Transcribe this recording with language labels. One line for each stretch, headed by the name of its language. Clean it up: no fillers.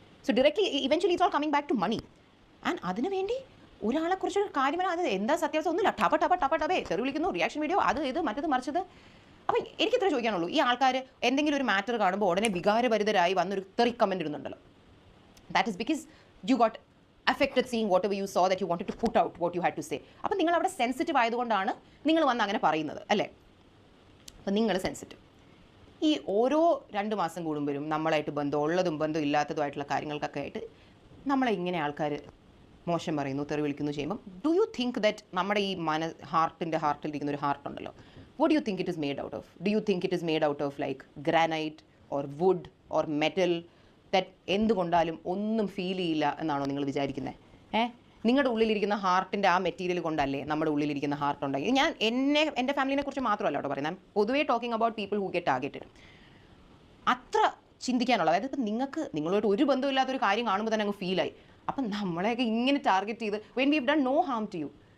English: So directly eventually it's all coming back to money.
Malayalam: And അതിന് വേണ്ടി ഒരാളെക്കുറിച്ചൊരു കാര്യം അത് എന്താ സത്യാവസ്ഥ ഒന്നുമില്ല, ടപേ തെറി വിളിക്കുന്നു, റിയാക്ഷൻ വീഡിയോ, അത് ഇത് മറ്റത് മറിച്ചത്. അപ്പം എനിക്കിത്ര ചോദിക്കാനുള്ളൂ, ഈ ആൾക്കാർ എന്തെങ്കിലും ഒരു മാറ്റർ കാണുമ്പോൾ ഉടനെ വികാരഭരിതരായി വന്നൊരു തെറി comment ഇടുന്നുണ്ടല്ലോ.
English: That is because you got affected seeing whatever you saw that you wanted to put out what you had to say.
Malayalam: അപ്പം നിങ്ങൾ അവിടെ സെൻസിറ്റീവ് ആയതുകൊണ്ടാണ് നിങ്ങൾ വന്ന് അങ്ങനെ പറയുന്നത് അല്ലേ? അപ്പം നിങ്ങൾ സെൻസിറ്റീവ്. ഈ ഓരോ 2 മാസം കൂടുമ്പോഴും നമ്മളായിട്ട് ബന്ധമുള്ളതും ബന്ധം ഇല്ലാത്തതുമായിട്ടുള്ള കാര്യങ്ങൾക്കൊക്കെ ആയിട്ട് നമ്മളെ ഇങ്ങനെ ആൾക്കാർ മോശം പറയുന്നു, തെറി വിളിക്കുന്നു ചെയ്യുമ്പം
English: do you think that
Malayalam: നമ്മുടെ ഈ ഹാർട്ടിലിരിക്കുന്ന ഒരു ഹാർട്ട് ഉണ്ടല്ലോ,
English: what do you think it is made out of? Do you think it is made out of like granite or wood or metal that
Malayalam: എന്തുകൊണ്ടാലും ഒന്നും ഫീൽ ചെയ്യില്ല എന്നാണോ നിങ്ങൾ വിചാരിക്കുന്നത്? നിങ്ങളുടെ ഉള്ളിലിരിക്കുന്ന ഹാർട്ടിൻ്റെ ആ മെറ്റീരിയൽ കൊണ്ടല്ലേ നമ്മുടെ ഉള്ളിലിരിക്കുന്ന ഹാർട്ട് ഉണ്ടായി. ഞാൻ എൻ്റെ ഫാമിലിനെ കുറിച്ച് മാത്രമല്ല കേട്ടോ പറയുന്നത്, പൊതുവേ
English: Talking about people who get targeted.
Malayalam: അത്ര ചിന്തിക്കാനുള്ള, അതായത് ഇപ്പം നിങ്ങളോട്ട് ഒരു ബന്ധമില്ലാത്തൊരു കാര്യം കാണുമ്പോൾ തന്നെ അങ്ങ് ഫീലായി. അപ്പം നമ്മളെയൊക്കെ ഇങ്ങനെ ടാർഗറ്റ് ചെയ്ത്
English: when we have done no harm to you,